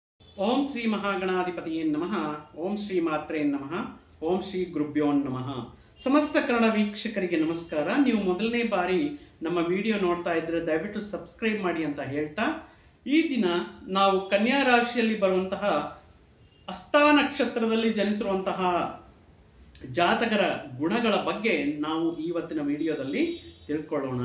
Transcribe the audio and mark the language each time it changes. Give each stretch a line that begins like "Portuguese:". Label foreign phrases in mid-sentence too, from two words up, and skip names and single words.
Sanskrit: ಓಂ ಶ್ರೀ ಮಹಾಗಣಾಧಿಪತಿಯೇ ನಮಃ. ಓಂ ಶ್ರೀ ಮಾತ್ರೇ ನಮಃ. ಓಂ ಶ್ರೀ ಗುರುಭ್ಯೋ ನಮಃ.
Kannada: ಸಮಸ್ತ ಕನ್ನಡ ವೀಕ್ಷಕರಿಗೆ ನಮಸ್ಕಾರ. ನೀವು ಮೊದಲನೇ ಬಾರಿ ನಮ್ಮ ವಿಡಿಯೋ ನೋಡ್ತಾ ಇದ್ರೆ ದಯವಿಟ್ಟು ಸಬ್ಸ್ಕ್ರೈಬ್ ಮಾಡಿ ಅಂತ ಹೇಳ್ತಾ, ಈ ದಿನ ನಾವು ಕನ್ಯಾ ರಾಶಿಯಲ್ಲಿ ಬರುವಂತಹ ಹಸ್ತಾ ನಕ್ಷತ್ರದಲ್ಲಿ ಜನಿಸಿರುವಂತಹ ಜಾತಕರ ಗುಣಗಳ ಬಗ್ಗೆ ನಾವು ಇವತ್ತಿನ ವಿಡಿಯೋದಲ್ಲಿ ತಿಳ್ಕೊಳ್ಳೋಣ.